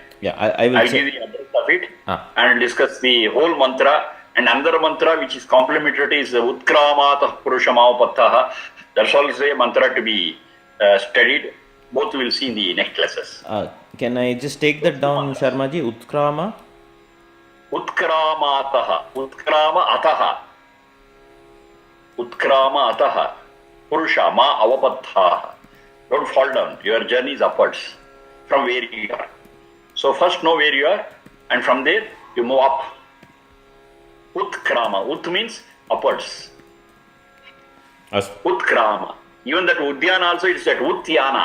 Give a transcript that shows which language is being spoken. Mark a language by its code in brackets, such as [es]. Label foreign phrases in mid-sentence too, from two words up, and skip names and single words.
[en] Yeah, I will I'll say. give the address of it Ah. and discuss the whole mantra. And another mantra which is complementary is [sa] Utkramatah Purushamavapattaha. [en] That's also a mantra to be studied. Both we'll see in the next classes. Can I just take that down, Sharmaji? Utkrama? [sa] Utkramatah, Utkrama Ataha. Utkrama Ataha. Purusha Ma Avapattaha. [en] Don't fall down. Your journey is upwards from where you are. So first know where you are, and from there you move up. Utkrama. Ut means upwards. Utkrama. Even that Udyana also, it's that Utyana.